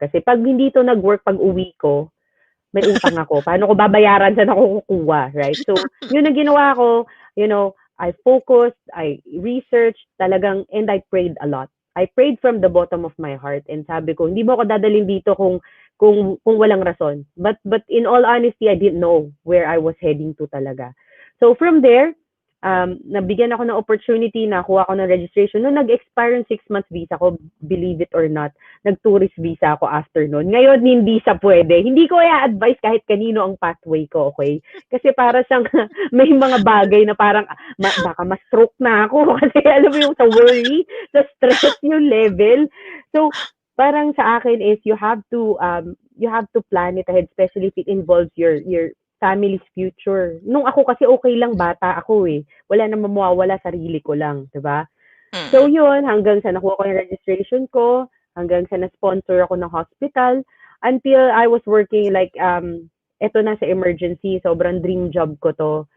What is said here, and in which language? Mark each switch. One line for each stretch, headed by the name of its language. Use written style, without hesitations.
Filipino: Kasi pag hindi to nag-work pag uwi ko, may utang ako. Paano ko babayaran sa ako kukuha, right? So, yun ang ginawa ko.
English: I focused, I researched
Filipino: talagang,
English: and I prayed a lot. I prayed from the bottom of my heart and
Filipino: sabi ko, hindi mo ako dadalhin dito kung walang rason.
English: But in all honesty, I didn't know where I was heading to
Filipino: talaga. So from there, nabigyan ako ng opportunity na kuha ako ng registration. Nung nag-expire yung 6 months visa ko,
English: believe it or not,
Filipino: nag-tourist visa ako after nun. Ngayon, hindi sa pwede. Hindi ko i-advise kahit kanino ang pathway ko, okay? Kasi para siyang may mga bagay na parang baka ma-stroke na ako kasi alam mo yung sa worry, sa stress yung level.
English: So,
Filipino: parang sa akin
English: is you have to plan it ahead, especially if it involves your family's future.
Filipino: Nung ako kasi okay lang, bata ako eh. Wala namang mawawala, sarili ko lang, 'di ba? So Mm. yun, hanggang sa nakuha ko yung registration ko, hanggang sa na-sponsor ako ng hospital,
English: until I was working like
Filipino: eto na sa emergency, sobrang dream job ko to.